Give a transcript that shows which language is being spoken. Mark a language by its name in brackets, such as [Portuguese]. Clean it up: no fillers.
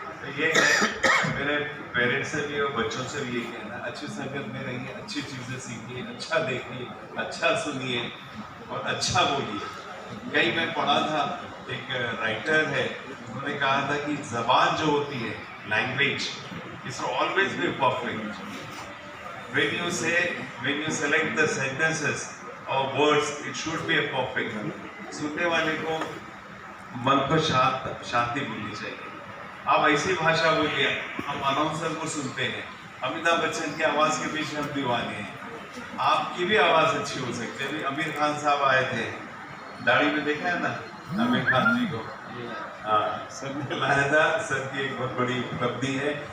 [Hindi] तो ये है मेरे पेरेंट्स से भी और बच्चों से भी ये कहना, अच्छी संगत में रहिए, अच्छी चीज़ें सीखिए, अच्छा देखिए, अच्छा सुनिए और अच्छा बोलिए। कहीं मैं पढ़ा था, एक राइटर है, उन्होंने कहा था कि जबान जो होती है, [English] Language is always be perfect. when you select the sentences or words, it should be a perfect। [Hindi] सुनने वाले को मन को शांति मिलनी चाहिए। आप ऐसी भाषा बोलिए, हम अनाउंसर को सुनते हैं, अमिताभ बच्चन की आवाज़ के पीछे हम दीवाने हैं। आपकी भी आवाज़ अच्छी हो सकती है। अभी आमिर खान साहब आए थे, दाढ़ी में देखा है ना आमिर खान जी को, सर ने लाया था, सर की एक बहुत बड़ी उपलब्धि है।